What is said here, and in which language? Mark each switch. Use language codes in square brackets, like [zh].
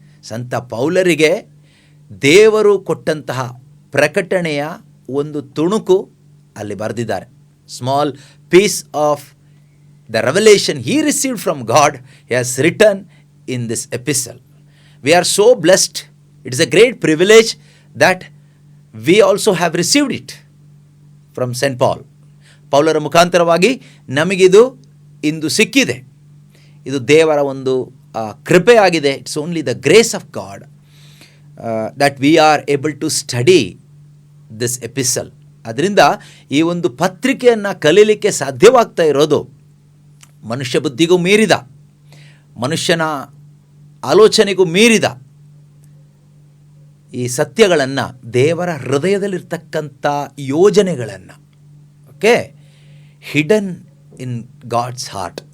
[kn] ಸಂತ ಪೌಲರಿಗೆ ದೇವರು ಕೊಟ್ಟಂತಹ ಪ್ರಕಟಣೆಯ ಒಂದು ತುಣುಕು ಅಲ್ಲಿ ಬರೆದಿದ್ದಾರೆ. [en] Small piece of the revelation he received from God, he has written in this epistle. We are so blessed. It is a great privilege that we also have received it from St. [kn] Paul. ಪೌಲರ ಮುಖಾಂತರವಾಗಿ ನಮಗಿದು ಇಂದು ಸಿಕ್ಕಿದೆ. ಇದು ದೇವರ ಒಂದು ಕೃಪೆಯಾಗಿದೆ. [en] It's only the grace of God. that we are able to study this epistle. [kn] ಅದರಿಂದ ಈ ಒಂದು ಪತ್ರಿಕೆಯನ್ನು ಕಲೀಲಿಕ್ಕೆ ಸಾಧ್ಯವಾಗ್ತಾ ಇರೋದು ಮನುಷ್ಯ ಬುದ್ಧಿಗೂ ಮೀರಿದ, ಮನುಷ್ಯನ ಆಲೋಚನೆಗೂ ಮೀರಿದ ಈ ಸತ್ಯಗಳನ್ನು, ದೇವರ ಹೃದಯದಲ್ಲಿರ್ತಕ್ಕಂಥ ಯೋಜನೆಗಳನ್ನು, ಓಕೆ, [en] Hidden in God's heart.